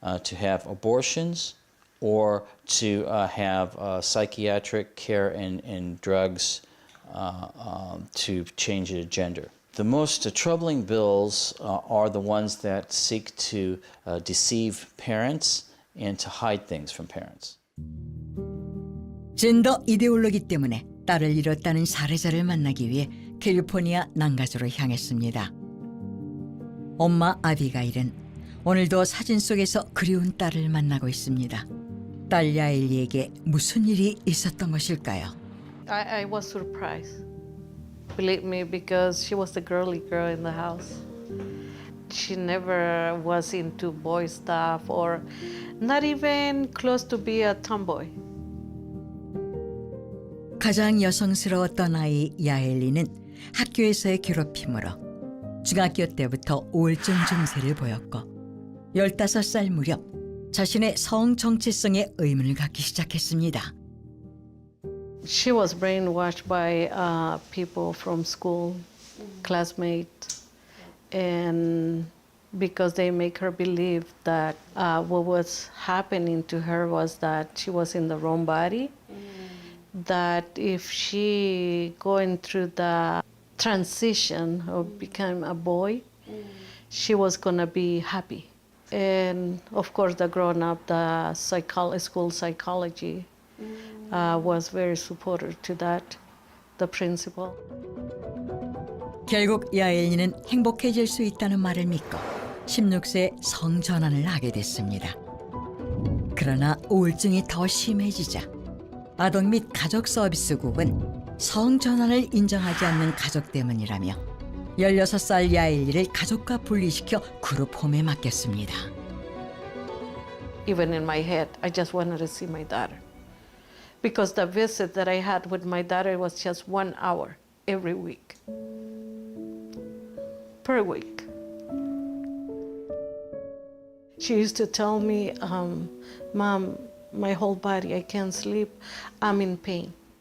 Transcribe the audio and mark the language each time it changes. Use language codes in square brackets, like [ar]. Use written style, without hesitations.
[en] to have abortions or to have psychiatric care and drugs to change their gender. The most troubling bills are the ones that seek to deceive parents and to hide things from parents. [ko] 젠더 이데올로기 때문에 딸을 잃었다는 사례자를 만나기 위해 캘리포니아 난가주로 향했습니다. 엄마 아비가일은 오늘도 사진 속에서 그리운 딸을 만나고 있습니다. 딸 야일리에게 무슨 일이 있었던 것일까요? [en] I was surprised. Believe me, because she was the girly girl in the house. She never was into boy stuff or not even close to be a tomboy. [ko] 가장 여성스러웠던 아이 야엘리는 학교에서의 괴롭힘으로 중학교 때부터 우울증 증세를 보였고 15살 무렵 자신의 성 정체성에 의문을 갖기 시작했습니다. [en] She was brainwashed by people from school, classmates, and because they make her believe that what was happening to her was that she was in the wrong body, that if she going through the transition of becoming a boy, she was gonna be happy. And of course, the grown-up, the school psychology was very supportive to that, the principal. [ko] 결국 야엘리는 행복해질 수 있다는 말을 믿고 16세 성전환을 하게 됐습니다. 그러나 우울증이 더 심해지자 아동 및 가족 서비스국은 성전환을 인정하지 않는 가족 때문이라며 16살 야엘리를 가족과 분리시켜 그룹 홈에 맡겼습니다. [en] Even in my head, I just wanted to see my daughter. Because the visit that I had with my daughter was just 1 hour every week. Per week. She used to tell me, Mom, my whole body, I can't sleep, I'm in pain.